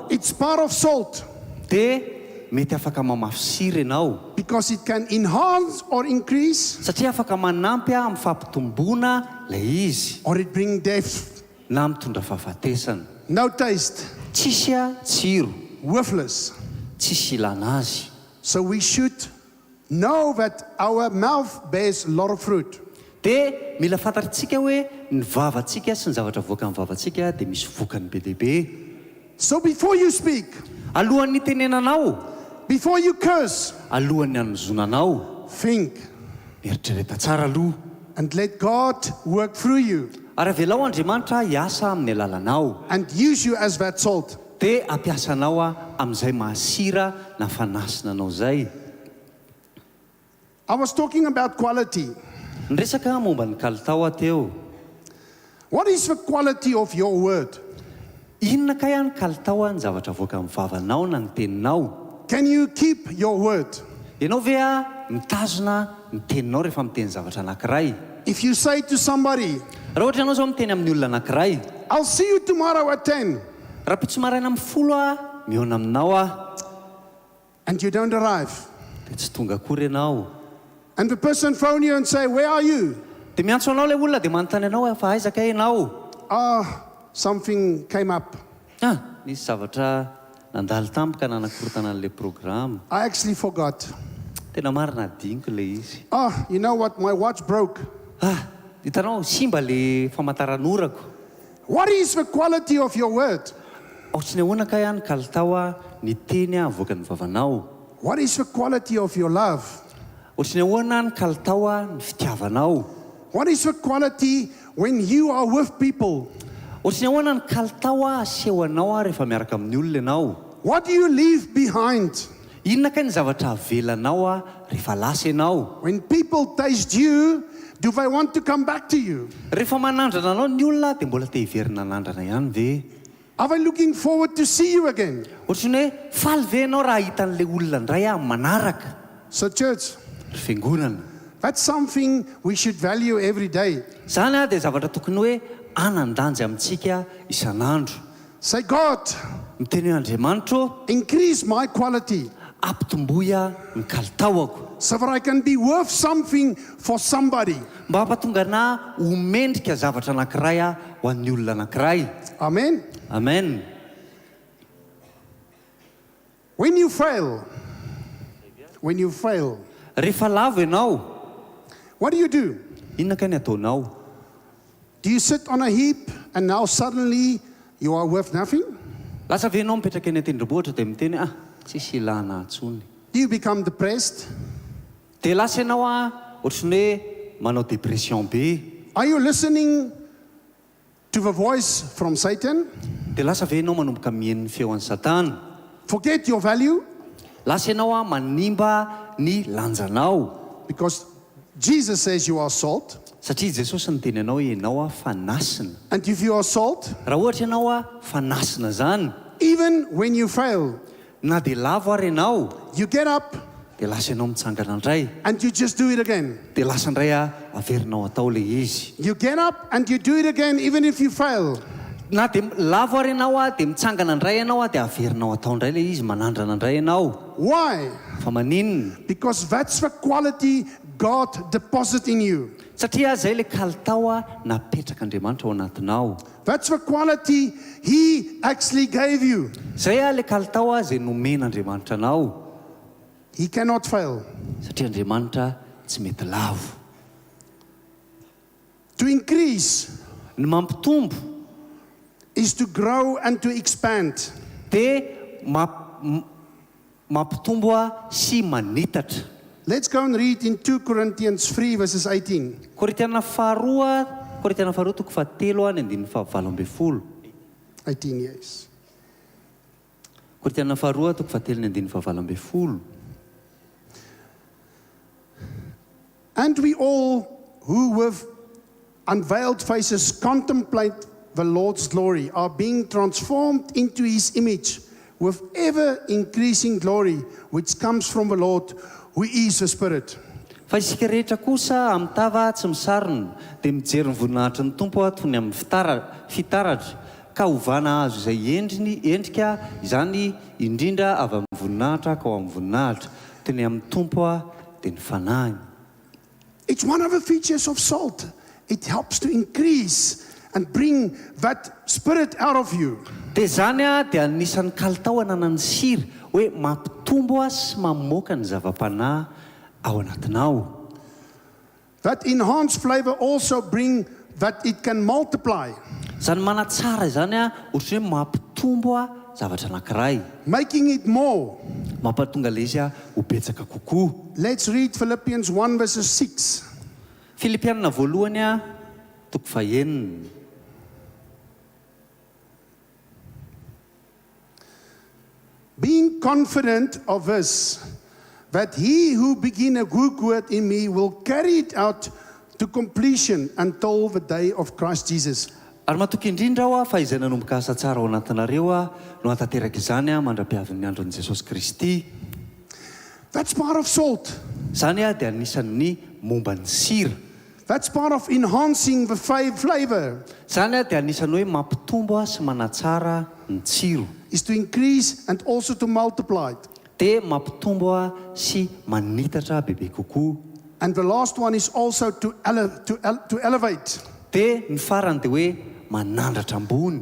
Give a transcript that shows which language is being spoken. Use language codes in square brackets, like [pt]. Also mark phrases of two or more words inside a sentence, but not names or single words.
[en] it's part of salt [mg] dia mety afaka mamafy sira ianao, [en] because it can enhance or increase, [mg] satria afaka manampy amin'ny fampitomboana le izy [en] or it bring death. [mg] na mitondra fahafatesana. [en] No taste, [mg] Tsisy tsiro, [en] worthless. [mg] tsisy ilana azy. [en] So we should know that our mouth bears a lot of fruit. [mg] Dia mila fantatritsika hoe ny vavantsika sy ny zavatra voaka amin'ny vavantsika dia misy vokany be lehibe. [en] So before you speak, [mg] Alohan'ny tenenanao, [en] before you curse, [mg] alohan'ny hanozonanao, [en] think [mg] mieritrereta tsara aloha. [en] and let God work through you [mg] Ary avelao Andriamanitra hiasa amin'ny alalanao [en] and use you as that salt. [mg] dia ampiasanao amin'izay mahasira na fanasina anao zay. [en] I was talking about quality. [mg] Niresaka momba ny kalitao teo. [en] What is the quality of your word? [mg] Inona kaya ny kalitao ny zavatra voaka amin'ny vavanao na ny teninao? [en] Can you keep your word? [mg] Ianao ve mitazona ny teninao rehefa miteny zavatra anankiray? [en] If you say to somebody, [mg] Raha ohatra ianao zao miteny amin'ny olona anankiray, [en] I'll see you tomorrow at 10, [mg] raha pitso maraina amin'ny 10 mihaona aminao [en] and you don't arrive, [mg] dia tsy tonga akory ianao. [en] and the person phone you and say, where are you? [mg] Dia miantso anao ilay olona dia manontany anao fa aizaka ianao? [en] Something came up. [mg] Nisy zavatra nandalo tampoka nanakorotana an'ilay programa. [en] I actually forgot. [mg] Tena marina adiniko ilay izy. [en] You know what? My watch broke. [mg] Hitanao simba le famataran'orako. [en] What is the quality of your word? [mg] Ohatrany ahoana ka ihany kalitao ny teny avoaka ny vavanao? [en] What is the quality of your love? [mg] Ohatrany ahoana ny kalitao ny fitiavanao? [en] What is the quality when you are with people? [mg] Ohatrany ahoana ny kalitao asehoanao rehefa miaraka amin'ny olona ianao? [en] What do you leave behind? [mg] Inona ka ny zavatra avelanao rehefa lasa ianao? [en] When people taste you, do they want to come back to you? [mg] Rehefa manandrana anao ny olona dia mbola te hiverina nandrana ihany ve? [en] Are they looking forward to see you again? [mg] Ohatrany hoe faly ve ianao raha hitan'ilay olona indray manaraka? [en] So church, [mg] Ry fiangonana. [en] that's something we should value every day. [mg] Zany dia zavatra tokony hoe anandanjy amintsika isan'andro. [en] Say, God, [mg] Miteny hoe Andriamanitra, [en] increase my quality [mg] ampitomboya ny kalitaoko [en] so that I can be worth something for somebody. [mg] mba hampatonga na homendrika zavatra anankiray ho an'ny olona anankiray. [en] Amen. [mg] Amen. [en] When you fail, [mg] Rehefa lavo ianao, [en] what do? [mg] inona ka ny ataonao? [en] Do you sit on a heap and now suddenly you are worth nothing? [mg] Lasa ve ianao mipetraka eny an-tendrombohitra dia miteny tsisy ilana intsony. [en] Do you become depressed? [mg] Dia lasa ianao ohatrany hoe manao depression be. [en] Are you listening to the voice from Satan? [mg] Dia lasa ve ianao manomboka mihaino ny feon'ny Satana? [en] Forget your value? [mg] Lasa ianao manimba ny lanjanao. [en] Because Jesus says you are salt. [mg] Satria Jesosy niteny anao hoe ianao fanasina. [en] And if you are salt, [mg] Raha ohatra ianao fanasina zany, [en] even when you fail, [mg] na dia lavo ary ianao, [en] you get up [mg] dia lasa ianao mitsangana indray, [en] and you just do it again. [mg] dia lasa indray averinao atao ilay izy. [en] You get up and you do it again even if you fail. [mg] Na dia lavo ary ianao dia mitsangana indray ianao dia averinao atao indray ilay izy, manandrana indray ianao. [en] Why? [mg] Fa maninona? [en] Because that's the quality God deposited in you. [mg] Satria zay ilay kalitao napetraka Andriamanitra ao anatinao. [en] That's the quality He actually gave you. [mg] Zay ilay kalitao zay nomen'Andriamanitra anao. [en] He cannot fail. [mg] Satria Andriamanitra tsy mety lavo. [en] To increase [mg] Ny mampitombo [en] is to grow and to expand. [mg] dia mampitombo sy manitatra. [en] Let's go and read in 2 Corinthians 3 verses 18. [mg] Korintiana faharoa toko fahatelo ny andininy fahavalo amby folo. [en] 18 years. [mg] Korintiana faharoa toko fahatelo ny andininy fahavalo amby folo. [en] And we all who with unveiled faces contemplate the Lord's glory are being transformed into His image with ever increasing glory which comes from the Lord who is the Spirit. [mg] Fa isika rehetra kosa amin'ny tava tsy misarona dia mijery ny voninahitry ny Tompo toy ny amin'ny fitaratra ka hovana azo izay endrika izany indrindra avy amin'ny voninahitra ka ao amin'ny voninahitra toy ny amin'ny Tompo dia ny fanahy. [en] It's one of the features of salt. It helps to increase and bring that spirit out of you. [mg] Dia zany dia anisan'ny kalitao ananany sira hoe mampitombo sy mamoaka ny zava-panahy ao anatinao. [en] That enhanced flavor also bring that it can multiply, [mg] Zany manatsara izany a ohatry hoe mampitombo a zavatra anankiray, [en] making it more. [mg] mampatonga le izy a ho betsaka kokoa. [en] Let's read Philippians 1 verses 6. [mg] Filipianina voalohany a toko fahenina. [en] Being confident of this, that he who begin a good work in me will carry it out to completion until the day of Christ Jesus. [mg] Ary matoky indrindra aho a fa izay nanomboka asa tsara ao anatinareo a no hatanteraka izany a mandra-piavin'ny andron'i Jesosy Kristy. [en] That's part of salt. [mg] Zany a dia anisan'ny momba ny sira. [en] That's part of enhancing the flavor, [mg] Zany a dia anisan'ny hoe mampitombo a sy manatsara ny tsiro. [en] is to increase and also to multiply it. [mg] Dia mampitombo a sy manitatra bebe kokoa. [en] And the last one is also to elevate. [mg] Dia ny farany dia hoe manandratra ambony.